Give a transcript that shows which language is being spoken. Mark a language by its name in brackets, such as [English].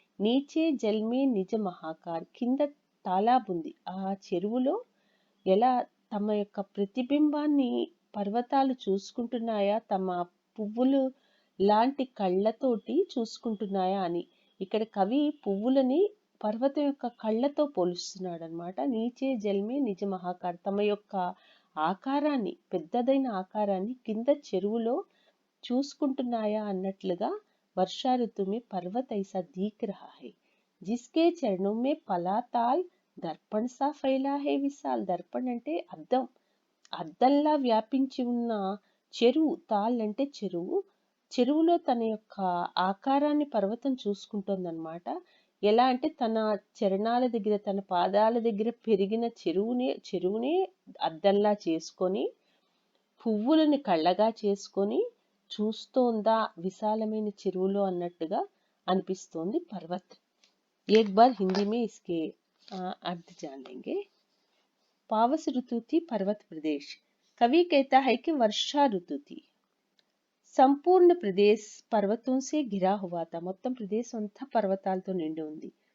[Hindi] నీచే జల్మే నిజ మహాకార్, [Telugu] కింద తాలాబ్ ఉంది, ఆ చెరువులో ఎలా తమ యొక్క ప్రతిబింబాన్ని పర్వతాలు చూసుకుంటున్నాయా, తమ పువ్వులు లాంటి కళ్ళతోటి చూసుకుంటున్నాయా అని। ఇక్కడ కవి పువ్వులని పర్వతం యొక్క కళ్ళతో పోలుస్తున్నాడు అనమాట। [Hindi] నీచే జల్మే నిజ మహాకార్, [Telugu] తమ యొక్క ఆకారాన్ని, పెద్దదైన ఆకారాన్ని కింద చెరువులో చూసుకుంటున్నాయా అన్నట్లుగా వర్షా ఋతు [Hindi] में पर्वत ऐसा दिख रहा है, जिसके चरणों में पलाताल दर्पण सा फैला है विशाल। [Telugu] దర్పణ్ అంటే అద్దం, అద్దంలా వ్యాపించి ఉన్న చెరువు, తాల్ అంటే చెరువు, చెరువులో తన యొక్క ఆకారాన్ని పర్వతం చూసుకుంటోందన్నమాట। ఎలా అంటే తన చరణాల దగ్గర, తన పాదాల దగ్గర పెరిగిన చెరువునే అద్దంలా చేసుకొని, పువ్వులని కళ్ళగా చేసుకొని చూస్తోందా విశాలమైన చెరువులో అన్నట్టుగా అనిపిస్తోంది పర్వత్। [Hindi] एक बार हिंदी में इसके अर्थ जान लेंगे। पावस ऋतु थी पर्वत प्रदेश। कवि कहता है कि वर्षा ऋतु थी, संपूर्ण प्रदेश पर्वतों से घिरा हुआ था, [Telugu] మొత్తం ప్రదేశం అంతా పర్వతాలతో నిండి ఉంది।